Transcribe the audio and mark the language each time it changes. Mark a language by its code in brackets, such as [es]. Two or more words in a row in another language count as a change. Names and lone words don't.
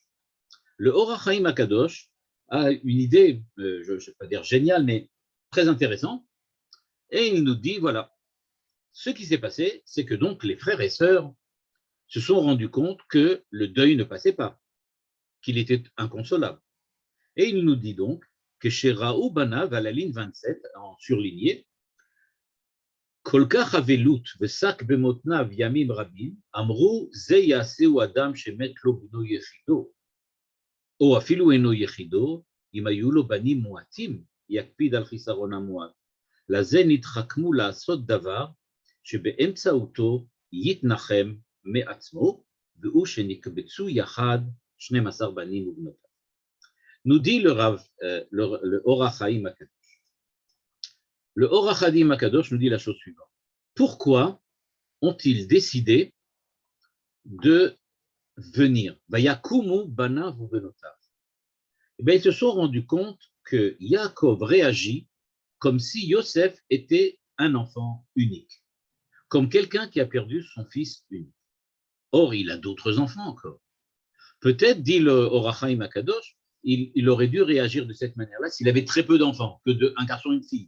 [fr] Le Or HaChaim HaKadosh a une idée, je ne vais pas dire géniale, mais très intéressante, et il nous dit, voilà, ce qui s'est passé, c'est que donc les frères et sœurs se sont rendus compte que le deuil ne passait pas, qu'il était inconsolable. Et il nous dit donc que chez [he] ראו בניו, [fr] à la ligne 27, en surligné, [he] כל כך אבלות ושק במתניו ימים רבים, אמרו זה יעשה אדם שמת לו בנו יחידו, או אפילו אינו יחידו, אם היו לו בנים מועטים, יקפיד על חסרון המועט. לזה נתחכמו לעשות דבר שבאמצעותו יתנחם מעצמו, והוא שנקבצו יחד 12 בנים ובנותיו. [fr] Nous dit le Or HaChaim HaKadosh. Le Or HaChaim HaKadosh nous dit la chose suivante. Pourquoi ont-ils décidé de venir? [he] ויקומו בניו ובנותיו. [fr] Eh bien, ils se sont rendus compte que Yaakov réagit comme si Yosef était un enfant unique. comme quelqu'un qui a perdu son fils unique. Or, il a d'autres enfants encore. Peut-être, dit le Or HaChaim Akadosh, il aurait dû réagir de cette manière-là s'il avait très peu d'enfants, un garçon et une fille.